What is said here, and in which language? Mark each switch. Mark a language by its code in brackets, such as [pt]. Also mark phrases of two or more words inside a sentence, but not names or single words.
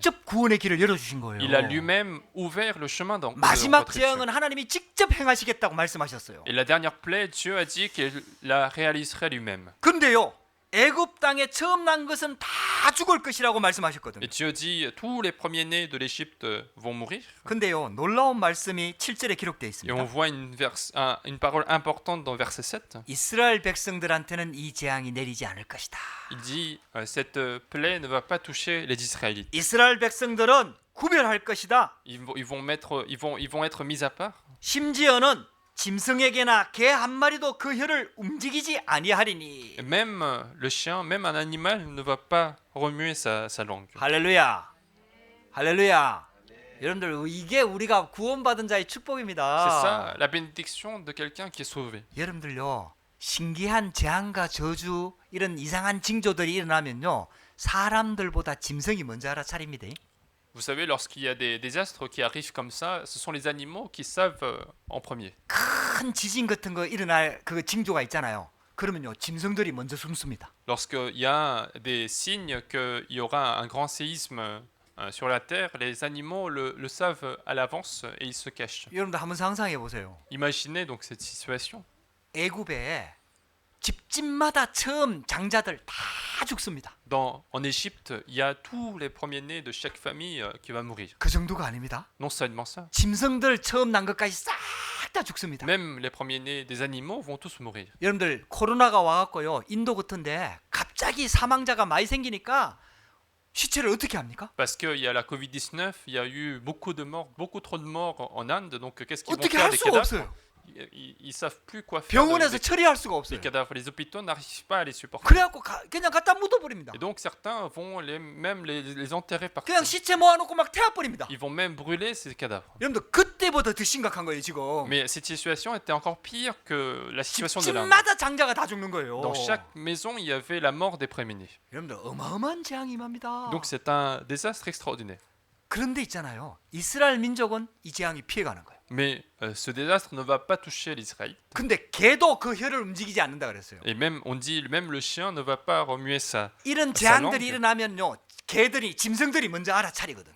[ko] 직접 구원의 길을 열어주신 거예요. [fr] Il a lui-même ouvert le chemin dans [ko] 마지막 [fr] notre [ko] 재앙은 하나님이 직접 행하시겠다고 말씀하셨어요. [fr] Et la dernière plaie, Dieu a dit qu'il la réaliserait lui-même. [ko] 근데요, 애굽 땅에 처음 난 것은 다 죽을 것이라고 말씀하셨거든요. [fr] Et Dieu dit tous les premiers-nés de l'Égypte vont mourir. [ko] 근데요, 놀라운 말씀이 7절에 기록되어 [fr] Et [ko] 있습니다. [fr] on voit une parole importante dans verset 7. [ko] 이스라엘 백성들한테는 이 재앙이 내리지 않을 것이다. [fr] Il dit cette plaie ne va pas toucher les Israélites. [ko] 이스라엘 백성들은 구별할 것이다. [fr] Ils vont être mis à part. [ko] 심지어는 짐승에게나 개 한 마리도 그 혀를 움직이지 아니하리니. [fr] Et même le chien, même un animal ne va pas remuer sa langue. [ko] 할렐루야. 할렐루야. 여러분들 이게 우리가 구원받은 자의 [fr] C'est [ko] 축복입니다. [fr] ça la bénédiction de quelqu'un qui est sauvé. [ko] 여러분들요, 신기한 재앙과 저주 이런 이상한 징조들이 일어나면요, 사람들보다 짐승이 먼저 알아차립니다. [fr] Vous savez, lorsqu'il y a des désastres qui arrivent comme ça, ce sont les animaux qui savent en premier. [ko] 큰 지진 같은 거 일어날 그 징조가 있잖아요. 그러면요, 짐승들이 먼저 숨습니다. [fr] Lorsqu'il y a des signes qu'il y aura un grand séisme sur la Terre, les animaux le savent à l'avance et ils se cachent. [ko] 여러분들 한번 상상해 보세요. [fr] Imaginez donc cette situation. [ko] 애굽에 집집마다 처음 장자들 다 죽습니다. [fr] En Égypte, il y a tous les premiers-nés de chaque famille qui va mourir. [ko] 그 정도가 아닙니다. [fr] Non seulement ça, [ko] 짐승들 처음 난 것까지 싹 다 죽습니다. [fr] même les premiers-nés des animaux vont tous mourir. [ko] 여러분들 코로나가 와갖고요, 인도 같은데 갑자기 사망자가 많이 생기니까 시체를 어떻게 합니까? [fr] Parce qu'il y a la Covid-19, il y a eu beaucoup trop de morts en Inde, donc qu'est-ce qu'ils vont [ko] 어떻게 [fr] faire [ko] 할 [fr] des [ko] 수가 [fr] cadavres? [ko] 없어요. [fr] Ils savent plus quoi faire [ko] 병원에서 처리할 수가 [fr] des [ko] 없어요. [fr] cadavres. Les hôpitaux n'arrivent pas à les supporter. [ko] 그래갖고 그냥 갖다 묻어버립니다. [fr] Et donc certains vont même les enterrer partout. [ko] 그냥 시체 모아놓고 막 태워버립니다. [fr] Ils vont même brûler ces cadavres. [ko] 여러분들 그때보다 더 심각한 거예요 지금. [fr] Mais cette situation était encore pire que la situation de l'Inde. [ko] 집집마다 장자가 다 죽는 거예요. [fr] Dans chaque maison, il y avait la mort des premiers-nés. [ko] 여러분들 어마어마한 재앙이 임합니다. [fr] Donc c'est un désastre extraordinaire. [ko] 그런데 있잖아요, 이스라엘 민족은 이 재앙이 피해가는 거예요. [fr] Mais ce désastre ne va pas toucher l'Israël. [ko] 근데 개도 그 혀를 움직이지 않는다 그랬어요. [fr] Et même, on dit, même le chien ne va pas remuer ça. [ko] 이런 사 재앙들이 [fr] langue. [ko] 일어나면요, 개들이 짐승들이 먼저 알아차리거든요.